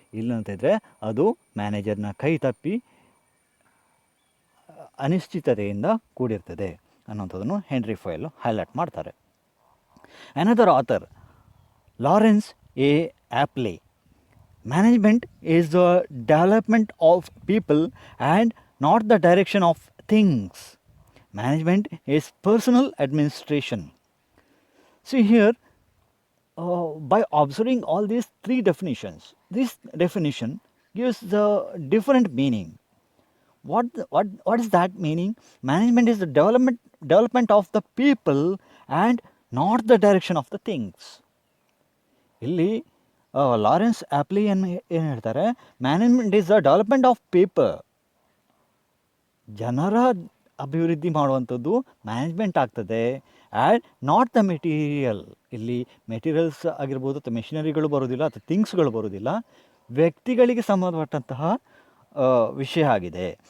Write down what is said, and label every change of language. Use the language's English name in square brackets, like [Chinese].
[Kannada] ಇಲ್ಲಂತಿದ್ರೆ ಅದು ಮ್ಯಾನೇಜರ್ನ ಕೈ ತಪ್ಪಿ ಅನಿಶ್ಚಿತತೆಯಿಂದ ಕೂಡಿರ್ತದೆ ಅನ್ನೋಂಥದ್ದನ್ನು ಹೆನ್ರಿ ಫಯಲ್ ಹೈಲೈಟ್ ಮಾಡ್ತಾರೆ. [English] Another author, Lawrence A Appley. Management is the development of people and not the direction of things. Management is personal administration. See here, by observing all these three definitions, this definition gives the different meaning. What is that meaning? Management is the development of the people and not the direction of the things. ಇಲ್ಲಿ Lawrence Appley ಏನು ಹೇಳ್ತಾರೆ, management is the development of people. [Kannada] ಜನರ ಅಭಿವೃದ್ಧಿ ಮಾಡುವಂಥದ್ದು management ಆಗ್ತದೆ. And not the material. ಇಲ್ಲಿ materials ಆಗಿರ್ಬೋದು ಅಥವಾ ಮೆಷಿನರಿಗಳು ಬರೋದಿಲ್ಲ ಅಥವಾ ಥಿಂಗ್ಸ್ಗಳು ಬರೋದಿಲ್ಲ, ವ್ಯಕ್ತಿಗಳಿಗೆ ಸಂಬಂಧಪಟ್ಟಂತಹ ವಿಷಯ ಆಗಿದೆ.